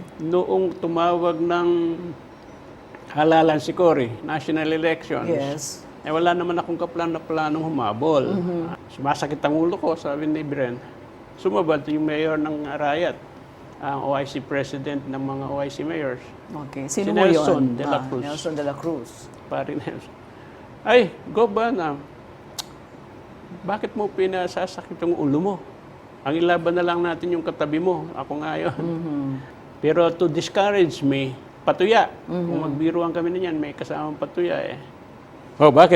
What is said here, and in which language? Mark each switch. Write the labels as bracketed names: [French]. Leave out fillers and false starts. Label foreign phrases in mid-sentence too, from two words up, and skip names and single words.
[Filipino] Noong tumawag ng halalan si Cory, [English] national elections, [Filipino] Yes. wala naman akong kaplan-planong humabol. Sumasakit ang ulo ko, sabi ni Bren. Sumabad yung mayor ng Arayat, ang OIC president ng mga OIC mayors. Okay. Si Sino mo yun? Nelson de la Cruz. Nelson de la Cruz. Pare Nelson. Ay, Gobana, bakit mo pinasasakit yung ulo mo? Ang ilaban na lang natin yung katabi mo. Ako nga yun. Pero [English] to discourage me, [Filipino] patuya. Kung magbiruan kami na yan, may kasamang patuya bakit?